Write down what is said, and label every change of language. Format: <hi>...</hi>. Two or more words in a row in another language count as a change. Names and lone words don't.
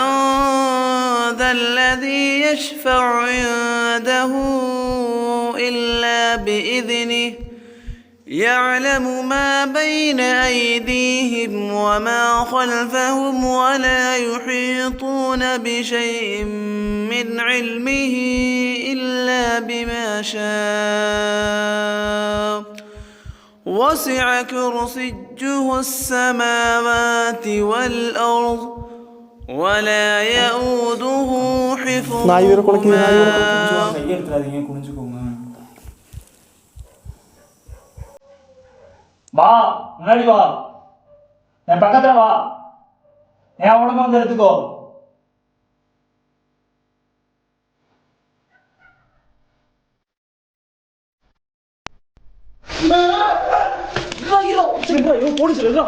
<ar>ذا الذي يشفع عنده إلا بإذنه يعلم ما بين أيديهم وما خلفهم ولا يحيطون بشيء من علمه إلا بما شاء وسع كرسيه السماوات والأرض ولا يؤوده حفظهما.</ar> <ta>கையெடுத்துறாதீங்க, குனிஞ்சுக்கோங்க. வா, முன்னாடி வா, என் பக்கத்துல வா, என் உடம்பு வந்து எடுத்துக்கோ. போலீஸ்</ta>